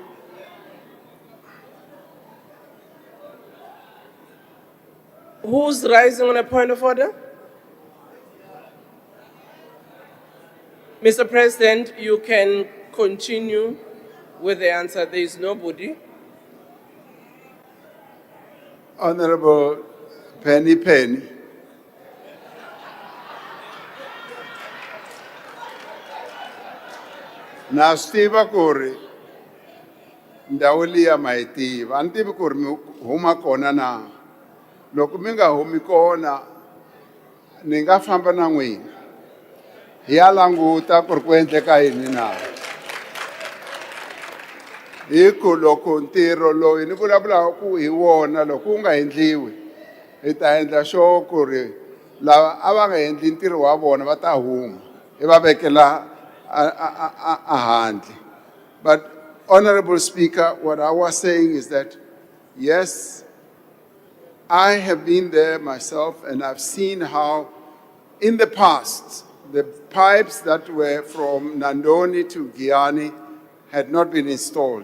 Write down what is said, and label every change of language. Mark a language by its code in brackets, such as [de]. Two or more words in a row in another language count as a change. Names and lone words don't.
[en] Who's rising on a point of order? Mr. President, you can continue with the answer. There is nobody. Honorable Penny Penny. [ts] Na swi tiva ku ri ndhawu liya ma yi tiva a ni tivi ku ri mi huma kona na loko mi nga humi kona ni nga famba na n'wina hi ya languta ku ri ku endleka yini na hi ku loko ntirho lowu ni vulavulaka ku hi wona loko wu nga endliwi hi ta endla sure ku ri lava a va nga endli ntirho wa vona va ta huma hi va vekela a handle. [en] But Honorable Speaker, what I was saying is that yes, I have been there myself and I've seen how in the past the pipes that were from Nandoni to Giani had not been installed.